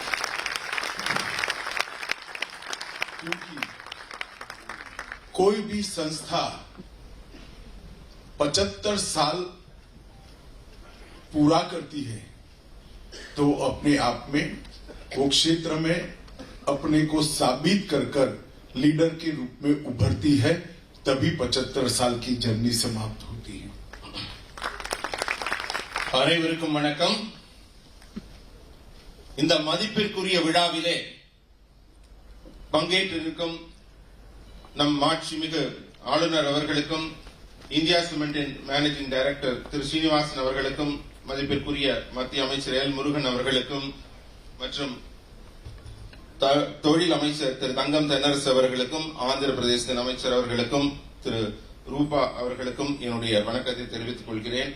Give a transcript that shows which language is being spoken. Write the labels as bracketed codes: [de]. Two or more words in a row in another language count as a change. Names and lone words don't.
[hi] क्योंकि कोई भी संस्था 75 साल पूरा करती है तो अपने आप में वो क्षेत्र में अपने को साबित कर लीडर के रूप में उभरती है, तभी 75 साल की जर्नी समाप्त होती है। [ta] அனைவருக்கும் வணக்கம். இந்த மதிப்பிற்குரிய விழாவிலே பங்கேற்றிருக்கும் நம் மாட்சிமிகு ஆளுநர் அவர்களுக்கும், இந்தியா சிமெண்டின் [en] managing director [ta] திரு ஸ்ரீனிவாசன் அவர்களுக்கும், மதிப்பிற்குரிய மத்திய அமைச்சர் எல் முருகன் அவர்களுக்கும் மற்றும் தொழில் அமைச்சர் திரு தங்கம் தென்னரசு அவர்களுக்கும், ஆந்திர பிரதேசத்தின் அமைச்சர் அவர்களுக்கும், திரு ரூபா அவர்களுக்கும் என்னுடைய வணக்கத்தை தெரிவித்துக் கொள்கிறேன்.